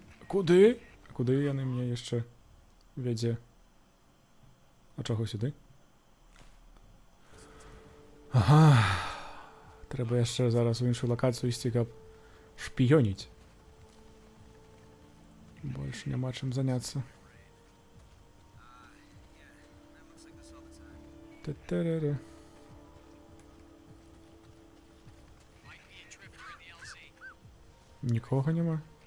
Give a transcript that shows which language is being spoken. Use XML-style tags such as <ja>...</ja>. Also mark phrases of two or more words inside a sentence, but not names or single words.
<be>Куды? Куды яны мне яшчэ вядзе? А чаго сюды? Ага. Трэба яшчэ зараз у іншую лакацыю ісці, каб шпіёніць. Больш няма чым заняцца. Та-та-ра-ра. Нікога няма.</be>